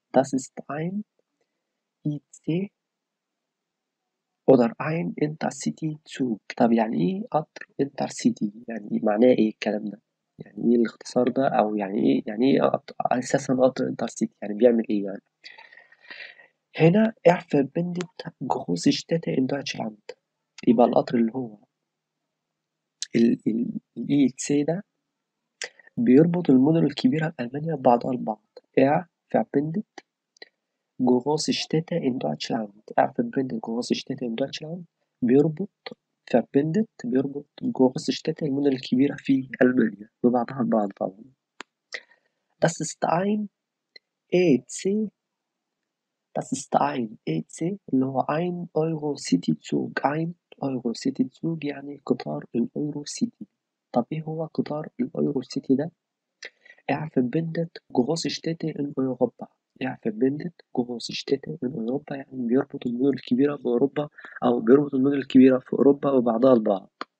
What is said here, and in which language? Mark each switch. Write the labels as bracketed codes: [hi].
[de] das ist ein IC oder ein Intercity-Zug. [ar] طب يعني إيه قطر انترسيتي. يعني معناه إيه الكلام ده. يعني إيه الاختصار ده أو يعني إيه أساسا قطر انترسيتي يعني بيعمل إيه يعني. [de] هنا er verbindet große Städte in Deutschland. [ar] يبقى القطر اللي هو الإي ده بيربط المدن الكبيرة في ألمانيا ببعضها البعض. [de] er verbindet große Städte in Deutschland. er verbindet große Städte in Deutschland [ar] بيربط [de] große Städte [ar] المدن الكبيرة في ألمانيا ببعضها البعض طبعا. [de] das ist ein EC. das ist ein EC [ar] اللي هو [de] ein Euro-City-Zug. ein Euro-City-Zug [ar] يعني قطار الأورو سيتي. طب إيه هو قطار الأورو سيتي ده؟ [de] er verbindet große Städte in Europa. er verbindet große Städte in Europa [ar] يعني بيربط المدن الكبيرة في أوروبا أو بيربط المدن الكبيرة في أوروبا ببعضها البعض.